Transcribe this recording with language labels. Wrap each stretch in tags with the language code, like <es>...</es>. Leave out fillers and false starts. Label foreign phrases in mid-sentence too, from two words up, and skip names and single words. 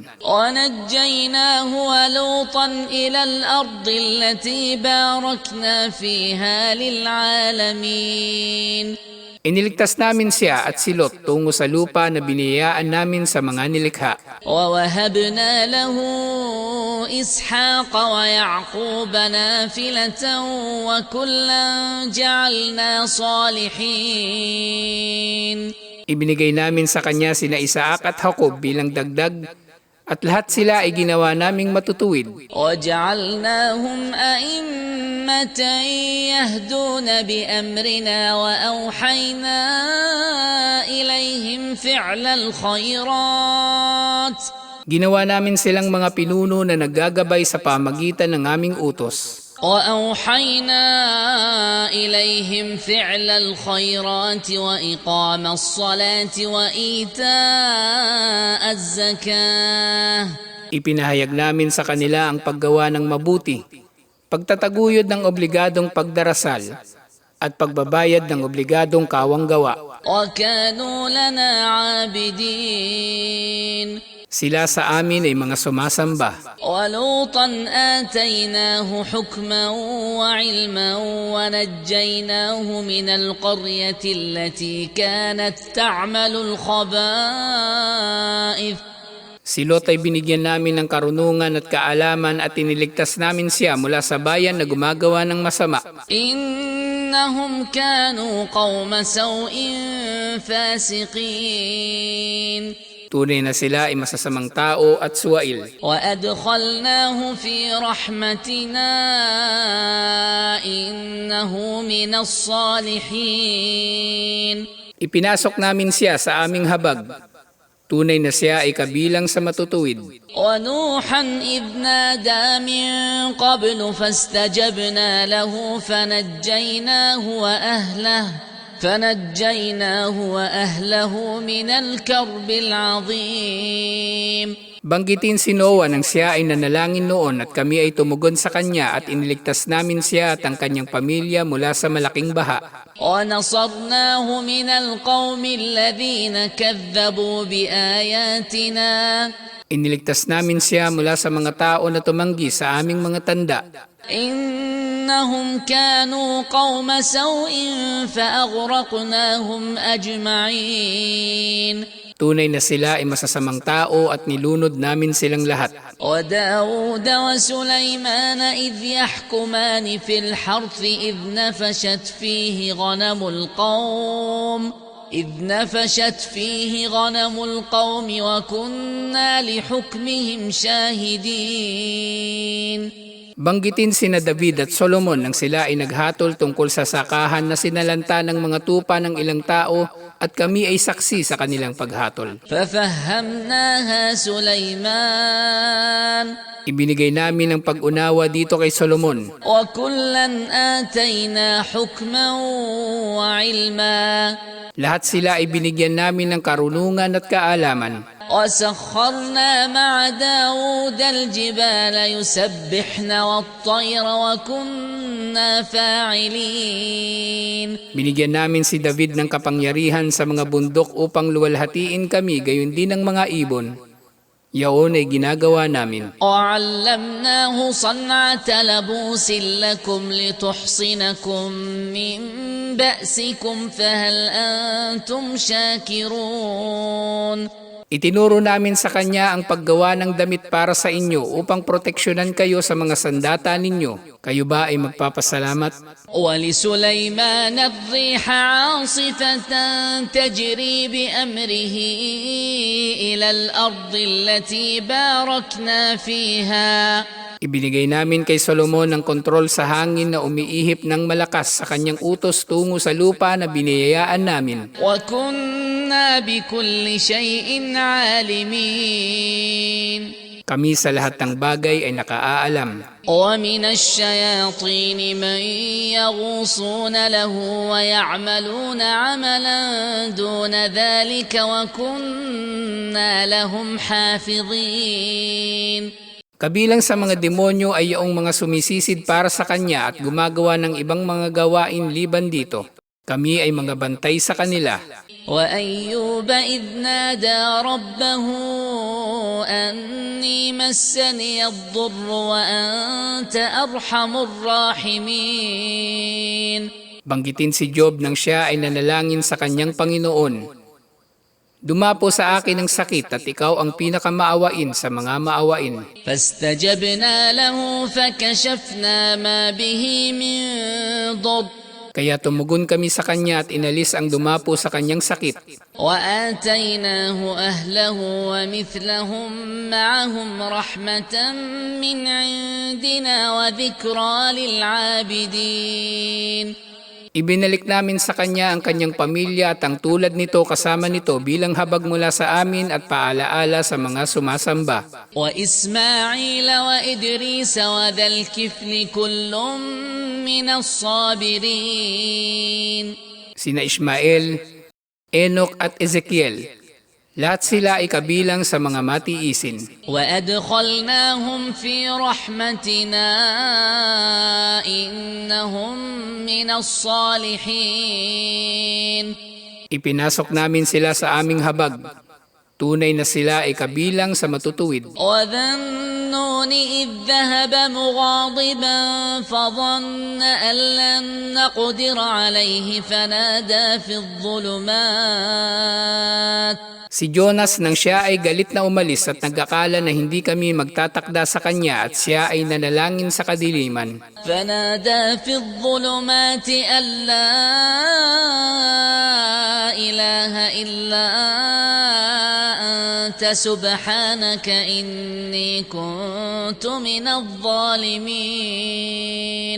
<ar>ونجيناه ولوطا إلى الأرض التي باركنا فيها للعالمين.</ar> <tl>Iniligtas namin siya at si Lot tungo sa lupa na biniyayaan namin sa mga nilikha.</tl> <ar>ووهبنا له إسحاق ويعقوب نافلة وكلا جعلنا صالحين.</ar> <tl>Ibinigay namin sa kanya sina Isaac at Jacob bilang dagdag, at lahat sila ay ginawa naming matutuwid.</tl> <ar>وجعلناهم أئمة يهدون بأمرنا وأوحينا إليهم فعل الخيرات.</ar> <tl>Ginawa namin silang mga pinuno na naggagabay sa pamagitan ng aming utos.</tl> <ar>وأوحينا إليهم فعل الخيرات وإقام الصلاة وإيتاء الزكاة</ar> <tl>Ipinahayag namin sa kanila ang paggawa ng mabuti, pagtataguyod ng obligadong pagdarasal, at pagbabayad ng obligadong kawanggawa.</tl> <ar>وكانوا لنا عابدين</ar> <tl>Sila sa amin ay mga sumasamba.</tl> <ar>ولوطا آتيناه حكما وعلما ونجيناه من القرية التي كانت تعمل الخبائث</ar> <tl>Si Lot ay binigyan namin ng karunungan at kaalaman at iniligtas namin siya mula sa bayan na gumagawa ng masama.</tl> <ar>إنهم كانوا قوم سوء فاسقين</ar> <tl>Tunay na sila ay masasamang tao at suwail.</tl> <ar>وأدخلناه في رحمتنا إنه من الصالحين</ar> <tl>Ipinasok namin siya sa aming habag. Tunay na siya ay kabilang sa matutuwid.</tl> <ar>ونوحا إذ نادى من قبل فاستجبنا له فنجيناه وأهله من الكرب العظيم.</ar> <tl>Banggitin si Noah nang siya ay nanalangin noon at kami ay tumugon sa kanya at iniligtas namin siya at ang kanyang pamilya mula sa malaking baha.</tl> <ar>ونصرناه من القوم الذين كذبوا بآياتنا</ar> <tl>Iniligtas namin siya mula sa mga tao na tumanggi sa aming mga tanda.</tl> <ar>إنهم كانوا قوم سوء فأغرقناهم أجمعين</ar> <tl>Tunay na sila ay masasamang tao at nilunod namin silang lahat.</tl> <ar>وداود وسليمان إذ يحكمان في الحرث إذ نفشت فيه غنم القوم وكنا لحكمهم شاهدين.</ar> <tl>Banggitin sina David at Solomon nang sila ay naghatol tungkol sa sakahan na sinalanta ng mga tupa ng ilang tao at kami ay saksi sa kanilang paghatol.</tl> <ar>ففهمناها سليمان</ar> <tl>Ibinigay namin ang pag-unawa dito kay Solomon.</tl> <ar>وكلا آتينا حكما وعلما</ar> <tl>Lahat sila ay binigyan namin ng karunungan at kaalaman.</tl> <ar>وسخرنا مع داود الجبال يسبحن والطير وكنا فاعلين.</ar> <tl>Binigyan namin si David ng kapangyarihan sa mga bundok upang luwalhatiin kami gayon din ang mga ibon. Yaon ay ginagawa namin.</tl> <ar>وعلمناه صنعة لبوس لكم لتحصنكم من بأسكم فهل أنتم شاكرون.</ar> <tl>Itinuro namin sa kanya ang paggawa ng damit para sa inyo upang proteksyonan kayo sa mga sandata ninyo. Kayo ba ay magpapasalamat?</tl> <ar>ولسليمان الريح عاصفة تجري بأمره إلى الأرض التي باركنا فيها.</ar> <tl>Ibinigay namin kay Solomon ang kontrol sa hangin na umiihip ng malakas sa kanyang utos tungo sa lupa na biniyayaan namin.</tl> <ar>وكنا بكل شيء عالمين.</ar> <tl>Kami sa lahat ng bagay ay nakaalam.</tl> <ar>ومن الشياطين من يغوصون له ويعملون عملا دون ذلك وكنا لهم حافظين.</ar> <tl>Kabilang sa mga demonyo ay iyong mga sumisisid para sa kanya at gumagawa ng ibang mga gawain liban dito. Kami ay mga bantay sa kanila.</tl> <ar>وأيوب إذ نادى ربه أني مسني الضر وأنت أرحم الراحمين.</ar> <tl>Banggitin si Job nang siya ay nanalangin sa kanyang Panginoon. Dumapo sa akin ang sakit at ikaw ang pinakamaawain sa mga maawain.</tl> <ar>فاستجبنا له فكشفنا ما به من ضر</ar> <tl>Kaya tumugon kami sa kanya at inalis ang dumapo sa kanyang sakit.</tl> <ar>وآتيناه أهله ومثلهم معهم رحمة من عندنا وذكرى للعابدين.</ar> <tl>Ibinalik namin sa kanya ang kanyang pamilya at ang tulad nito kasama nito bilang habag mula sa amin at paalaala sa mga sumasamba.</tl> <ar>وإسماعيل وإدريس وذا الكفل كل من الصابرين.</ar> <tl>Sina Ismael, Enoch at Ezekiel, Lahat sila ay kabilang sa mga matiisin.</tl> <ar>وأدخلناهم في رحمتنا إنهم من الصالحين.</ar> <tl>Ipinasok namin sila sa aming habag. Tunay na sila ay kabilang sa matutuwid.</tl> <ar>وذا النون إذ ذهب مغاضبا فظن أن لن نقدر عليه فنادى في الظلمات.</ar> <tl>Si Jonas nang siya ay galit na umalis at nag-akala na hindi kami magtatakda sa kanya at siya ay nanalangin sa kadiliman.</tl> <ar>فنادى في الظلمات أن لا إله إلا أنت سبحانك إني كنت من الظالمين.</ar>